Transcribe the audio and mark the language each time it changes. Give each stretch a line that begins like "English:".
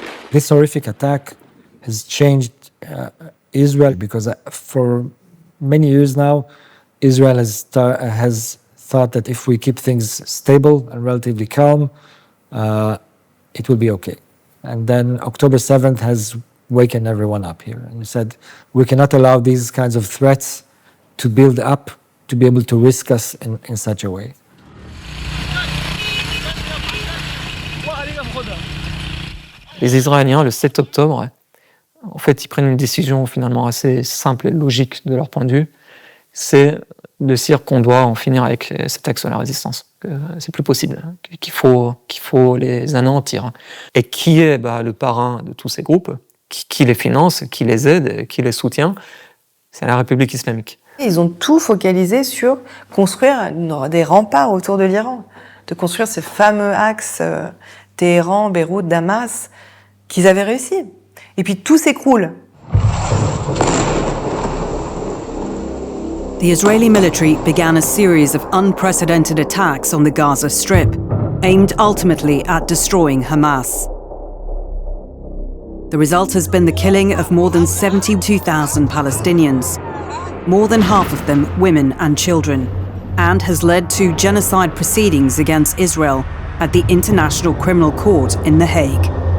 English: This horrific attack has changed Israel because for many years now, Israel has thought that if we keep things stable and relatively calm, it will be okay. And then October 7th has waken everyone up here. And he said, we cannot allow these kinds of threats to build up, to be able to risk us in such a way.
French: Les Israéliens, le 7 octobre, en fait, ils prennent une décision finalement assez simple et logique de leur point de vue. C'est de se dire qu'on doit en finir avec cet axe de la résistance. Que c'est plus possible, qu'il faut les anéantir. Et qui est le parrain de tous ces groupes, qui les finance, qui les aide, qui les soutient? C'est la République islamique. Ils ont tout focalisé sur construire des remparts autour de l'Iran, de construire ces fameux axes Téhéran, Beyrouth, Damas, qu'ils avaient réussi. Et puis tout s'écroule.
English: The Israeli military began a series of unprecedented attacks on the Gaza Strip, aimed ultimately at destroying Hamas. The result has been the killing of more than 72,000 Palestinians, more than half of them women and children, and has led to genocide proceedings against Israel at the International Criminal Court in The Hague.